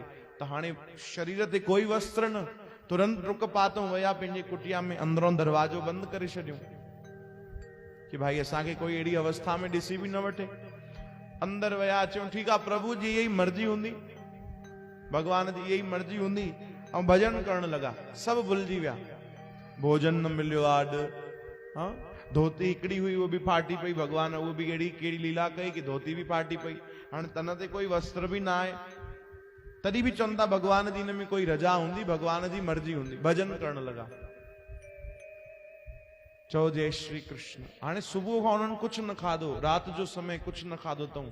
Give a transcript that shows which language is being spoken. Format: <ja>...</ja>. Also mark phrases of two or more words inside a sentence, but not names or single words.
<sd>त हाणे शरीर ते कोई वस्त्र न, तुरंत रुक पातऊं, वया पंहिंजे कुटिया में, अंदरों दरवाजो बंदि करे छॾियूं कि भाई असांखे कोई अहिड़ी अवस्था में ॾिसी बि न वठे। अंदर वया, चयूं ठीकु आहे, प्रभु जी इहा ई मर्जी हूंदी, भगवान जी इहा ई मर्जी हूंदी। ऐं भजन करण लॻा। सभु भुलिजी विया। भोजन न मिलियो आॾ, हाँ धोती हिकड़ी हुई उहो बि फाटी पई। भगवान उहो बि अहिड़ी कहिड़ी लीला कई कि धोती बि फाटी पई। हाणे तन ते कोई वस्त्र बि न आहे, तॾहिं बि चवनि था भगवान जी हिन में कोई रजा हूंदी, भगवान जी मर्जी हूंदी। भजन करण लॻा। चओ जय श्री कृष्ण। हाणे सुबुह खां उन्हनि कुछ न खाधो, राति जो समय कुछ न खाधो अथऊं।</sd>